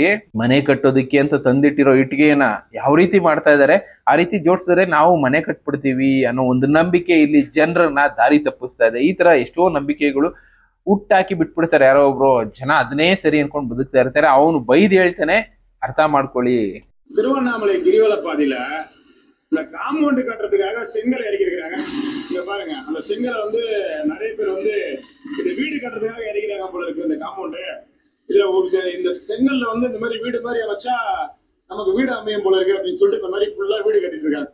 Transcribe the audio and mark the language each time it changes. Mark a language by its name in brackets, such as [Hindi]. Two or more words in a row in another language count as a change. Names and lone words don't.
[Kannada] ಮನೆ ಕಟ್ಟೋದಕ್ಕೆ ಅಂತ ತಂದಿಟ್ಟಿರೋ ಇಟ್ಟಿಗೆಯನ್ನ ಯಾವ ರೀತಿ ಮಾಡ್ತಾ ಇದ್ದಾರೆ, ಆ ರೀತಿ ಜೋಡಿಸಿದ್ರೆ ನಾವು ಮನೆ ಕಟ್ಬಿಡ್ತೀವಿ ಅನ್ನೋ ಒಂದು ನಂಬಿಕೆ ಇಲ್ಲಿ ಜನರನ್ನ ದಾರಿ ತಪ್ಪಿಸ್ತಾ ಇದೆ. ಈ ತರ ಎಷ್ಟೋ ನಂಬಿಕೆಗಳು ಹುಟ್ಟಾಕಿ ಬಿಟ್ಬಿಡ್ತಾರೆ. ಯಾರೋ ಒಬ್ರು ಜನ ಅದನ್ನೇ ಸರಿ ಅನ್ಕೊಂಡು ಬದುಕ್ತಾ ಇರ್ತಾರೆ. ಅವನು ಬೈದ್ ಹೇಳ್ತಾನೆ, ಅರ್ಥ ಮಾಡ್ಕೊಳ್ಳಿ. [Tamil] திருவண்ணாமலை கிரிவல பாதையில இந்த காம்பவுண்ட் கட்டுறதுக்காக செங்கல் இறக்கிருக்கிறாங்க. இங்க பாருங்க, அந்த செங்கலை நிறைய பேர் இந்த வீடு கட்டுறதுக்காக இறக்கிறாங்க போல இருக்கு. இந்த காம்பவுண்ட் இதுல இந்த செங்கல்ல இந்த மாதிரி வீடு மாதிரி வச்சா நமக்கு வீடு அமையும் போல இருக்கு அப்படின்னு சொல்லிட்டு இந்த மாதிரி ஃபுல்லா வீடு கட்டிட்டு இருக்காங்க.